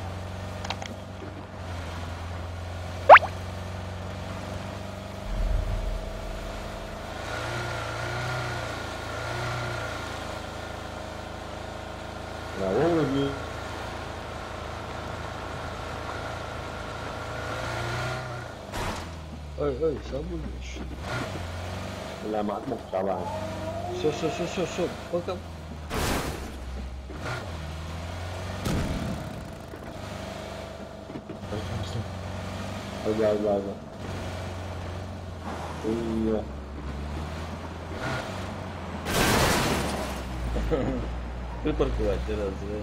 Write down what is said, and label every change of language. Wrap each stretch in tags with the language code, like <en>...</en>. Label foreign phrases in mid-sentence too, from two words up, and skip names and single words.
<ru>На уровне Ой, забудешь.</ru> <ar>لا معك طبعا</ar> <ru>Все, пока.</ru> <ar>لا</ar> <ru>Припарковать раз.</ru>